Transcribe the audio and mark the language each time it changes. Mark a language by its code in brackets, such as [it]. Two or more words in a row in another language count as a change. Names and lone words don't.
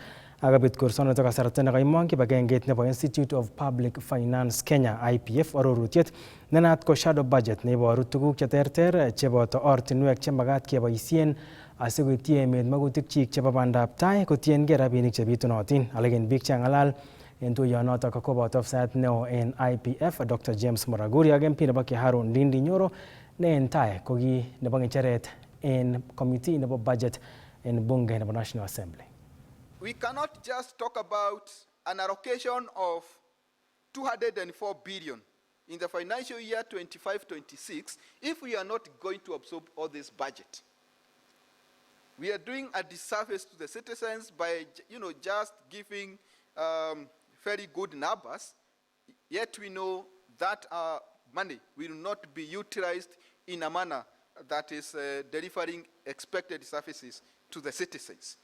[kln] Akabit kursonoto kasarta nekaimong kibagengeit nebo Institute of Public Finance Kenya IPF arorutiet nenaat ko [en] shadow budget [kln] neiboru tuguk cheterter cheboto ortinwek chemakat keboisien asikoityi emet magutikchik chebo bandab tai kotiengei rabinik chebitunotin. Alak en biik changalal en tuyonotok koboto ofisayat neo en IPF Dr. James Moraguri ak MP nebo Kiharu Ndindi Nyoro ne en tai ko ki nebo ngecheret en committee nebo budget en bunge nebo National Assembly. [en] We cannot just talk about an allocation of 204 billion in the financial year 25-26 if we are not going to absorb all this budget. We are doing a disservice to the citizens by, just giving very good numbers, yet we know that our money will not be utilized in a manner that is delivering expected services to the citizens.